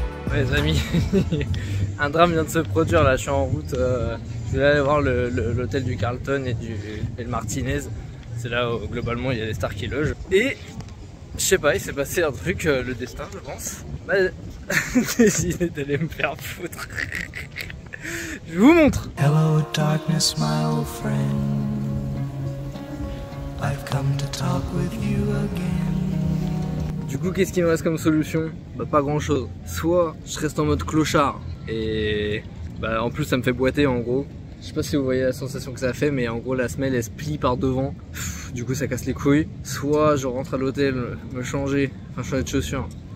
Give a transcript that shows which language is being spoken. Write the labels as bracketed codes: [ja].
[fr] Ouais, les amis, un drame vient de se produire là, je suis en route, je vais aller voir l'hôtel du Carlton et le Martinez, c'est là où globalement il y a les stars qui logent. Et je sais pas, il s'est passé un truc, le destin je pense, m'a décidé d'aller me faire foutre. Je vous montre. [en] Hello darkness my old friend, I've come to talk with you again. [fr] Du coup, qu'est-ce qui me reste comme solution? Bah pas grand chose. Soit je reste en mode clochard et bah en plus ça me fait boiter en gros. Je sais pas si vous voyez la sensation que ça fait, mais en gros la semelle elle se plie par devant. Du coup ça casse les couilles. Soit je rentre à l'hôtel, me changer, enfin changer de chaussures.